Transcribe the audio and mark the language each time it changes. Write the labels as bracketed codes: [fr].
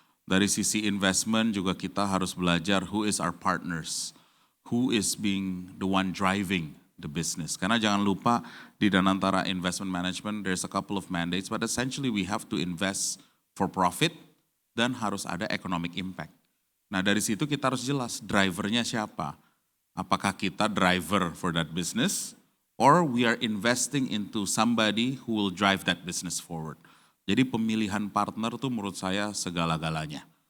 [id] Dari sisi investment juga kita harus belajar [en] who is our partners. Who is being the one driving the business. [id] Karena jangan lupa di [en] Danantara Investment Management there's a couple of mandates. But essentially we have to invest for profit [id] dan harus ada [en] economic impact. [id] Nah dari situ kita harus jelas drivernya siapa. Apakah kita [en] driver for that business or we are investing into somebody who will drive that business forward. [id] Jadi pemilihan partner tuh menurut saya segala-galanya.